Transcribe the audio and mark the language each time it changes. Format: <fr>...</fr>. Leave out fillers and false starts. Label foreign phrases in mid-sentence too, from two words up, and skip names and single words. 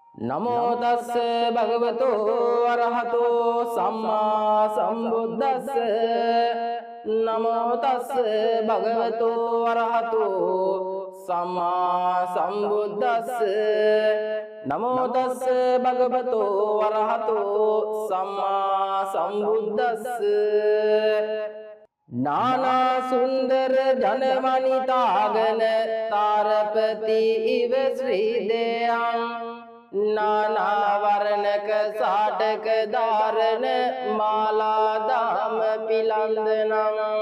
<pi>නමෝ තස්ස භගවතෝ අරහතෝ සම්මා සම්බුද්දස්ස නමෝ තස්ස භගවතෝ අරහතෝ සම්මා සම්බුද්දස්ස නමෝ තස්ස භගවතෝ අරහතෝ සම්මා සම්බුද්දස්ස</pi> <sa>नाना सुंदर जनमणितागन तारपति इव श्रीदेयं नाना वर्णक साटक धारण माला दाम पिलंदनम</sa>